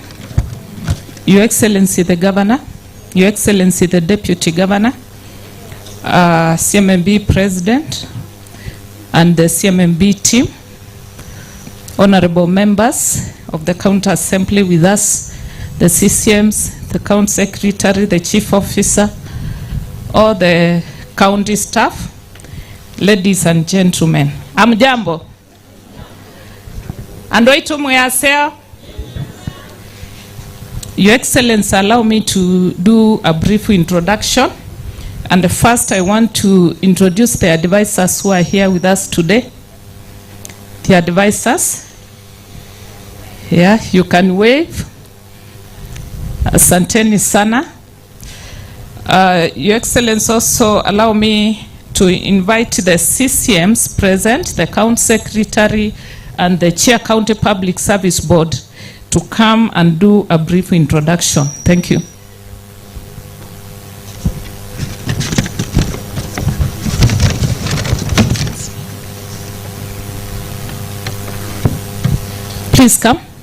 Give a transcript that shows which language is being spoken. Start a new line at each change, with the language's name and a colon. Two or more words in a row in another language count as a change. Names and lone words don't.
English: Your Excellency the Governor, Your Excellency the Deputy Governor, CMMB President, and the CMMB team, honorable members of the County Assembly with us, the CCMs, the County Secretary, the Chief Officer, all the county staff, ladies and gentlemen.
Kamba: Amjambo. Andoitu muyaseo.
English: Your Excellency, allow me to do a brief introduction. And first, I want to introduce the advisors who are here with us today. The advisors. Yeah, you can wave.
Swahili: Asanteni sana.
English: Your Excellency, also allow me to invite the CCMs present, the County Secretary and the Chair County Public Service Board to come and do a brief introduction. Thank you. Please come.